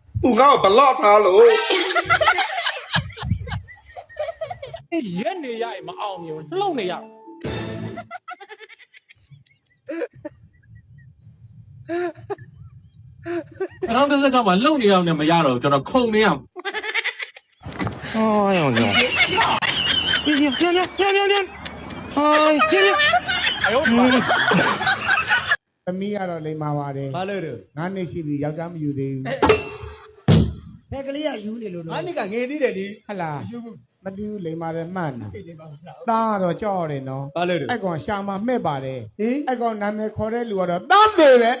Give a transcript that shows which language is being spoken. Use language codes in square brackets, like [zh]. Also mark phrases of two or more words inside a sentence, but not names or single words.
[my] သူငါ့ကိုဘလော့ထားလို့ ရက်နေရရင်မအောင်မြင်လှုပ်နေရ 2016မှာလုံနေအောင်နဲ့မရတော့ကျွန်တော်ခုံနေရ [zh] 哦哟哟！别！哎，别！哎呦妈！ [my] သမီးကတော့လိမ္မာပါတယ် ဘာလို့လဲ ငါးနှစ်ရှိပြီယောက်ျားမယူသေးဘူး ဘယ်ကလေးကယူနေလို့ငါနှစ်ကငယ်သေးတယ်လေ ဟလားမသိဘူးလိမ္မာတယ်မှန်တာသားကတော့ကြောက်ရတယ်နော် ဘာလို့လဲ အဲ့ကောင်ရှာမမှဲ့ပါတယ်အဲ့ကောင်နာမည်ခေါ်တဲ့လူကတော့တန်းသေးပဲ